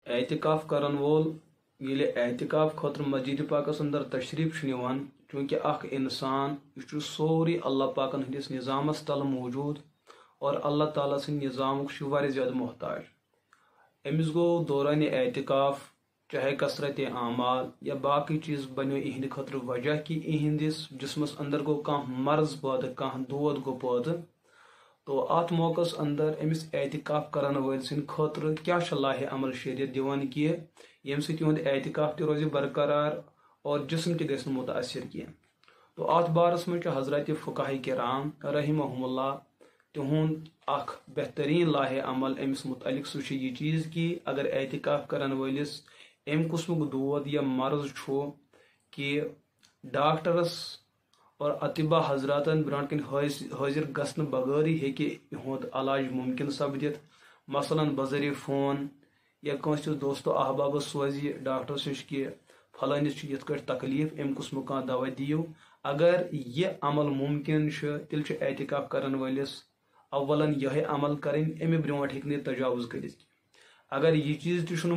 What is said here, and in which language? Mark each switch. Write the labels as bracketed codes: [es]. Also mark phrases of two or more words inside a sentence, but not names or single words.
[ks] اعتکاف کرن وول ییٚلہِ اعتکاف خٲطرٕ مسجد پاکس اندر تشریف نِوان چونکہ اخ انسان یہ سوری اللہ پاکن ہندس نظامس تل موجود اور اللہ تعالیٰ سند نظامک واریاہ زیادہ محتاج امس گو دوران اعتکاف چاہے کثرت اعمال یا باقی چیز بنو اہند خاطر وجہ کہ اہندس جسمس اندر گو کانٛہہ مرض پٲدٕ کانٛہہ دود گو پٲدٕ تو ات موقع اندر امس اعتکاف کرن ول سند خاطر کیا لاہ عمل شریعت دیوان کہ یم سۭتۍ یہند اعتکاف تہ روزِ برقرار اور جسم تہ گژھِ نہٕ متاثر کینٛہہ تو ات بارس منٛز چھُ حضرت فقہاء کرام [ar] رحمہم اللہ [ks] تہند اخ بہترین لاہ عمل امس متعلق سہ یہ چیز کہ اگر اعتکاف کرن ولس ام قسمک دود یا مرض چھُ کہ ڈاکٹرس اور اطباء حضراتن برونٛٹھ کن حاضر گژھنہٕ بغٲرٕے ہیٚکہِ یہُنٛد علاج ممکن سپدِتھ مثلاً بذریعہ فون یا کٲنٛسہِ دوستو احبابس سوزِ ڈاکٹرس نش کہ فلٲنِس چھُ یِتھ کٲٹھۍ تکلیف امہِ قٕسمُک کانٛہہ دوا دِیِو اگر یہ عمل ممکن چھُ تیٚلہِ چھُ اعتکاف کرن وٲلِس اولن یہے عمل کرٕنۍ امہِ برونٛٹھ ہیٚکہِ نہٕ تجاوز کٔرِتھ اگر یہ چیز تہِ چھُنہٕ